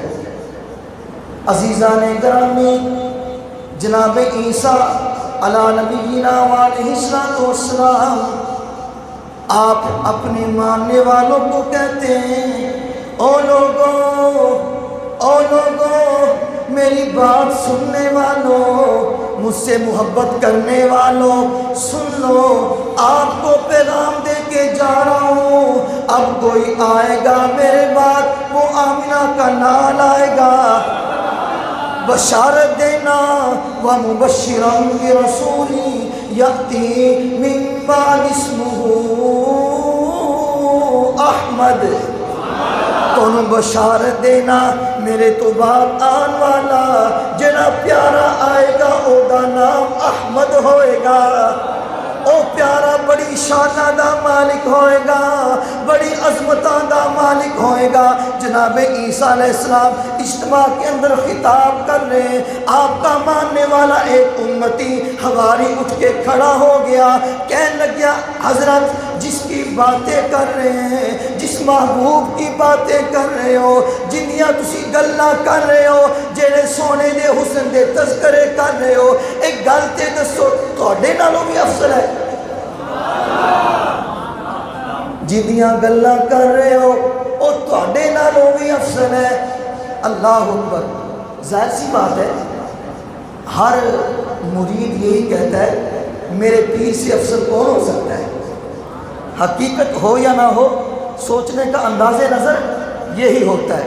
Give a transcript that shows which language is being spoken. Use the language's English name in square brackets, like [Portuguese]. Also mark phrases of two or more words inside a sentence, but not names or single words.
[Urdu] عزیزان گرامی، جناب عیسیٰ [Arabic] علی نبینا علیہ السلام [Urdu] آپ اپنے ماننے والوں کو کہتے ہیں، او لوگوں میری بات سننے والوں، مجھ سے محبت کرنے والوں سن لو، آپ کو پیغام دے کے جا رہا ہوں۔ اب کوئی آئے گا میرے بعد، وہ آمنہ کا نام آئے گا، بشارت دینا [Arabic] وَمُبَشِّرًا بِرَسُولٍ يَأْتِي مِن بَعْدِ اسْمُهُ احمد۔ [Punjabi] تونوں بشارت دینا میرے تو بعد آن والا جڑا پیارا آئے گا، او دا نام احمد ہوئے گا۔ او پیارا بڑی شانہ دا مالک ہوئے گا، بڑی عظمتاں دا مالک ہوئے گا۔ [Urdu] جناب عیسیٰ [Arabic] علیہ السلام [Urdu] اجتماع کے اندر خطاب کر رہے ہیں، آپ کا ماننے والا ایک امتی حواری اٹھ کے کھڑا ہو گیا، کہنے لگیا حضرت جس کی باتیں کر رہے ہیں، جس محبوب کی باتیں کر رہے ہو، [Punjabi] جنیاں تسی گلاں کر رہے ہو، جڑے سونے دے حسن دے تذکرے کر رہے ہو، ایک گل تے دسو تواڈے نالوں بھی افضل ہے؟ جنیاں گلاں کر رہے ہو او تواڈے نالوں بھی افضل ہے۔ [Arabic] اللہ اکبر۔ [Urdu] ظاہر سی بات ہے، ہر مرید یہی کہتا ہے میرے پیر سے افضل کون ہو سکتا ہے؟ حقیقت ہو یا نہ ہو، سوچنے کا انداز نظر یہی ہوتا ہے۔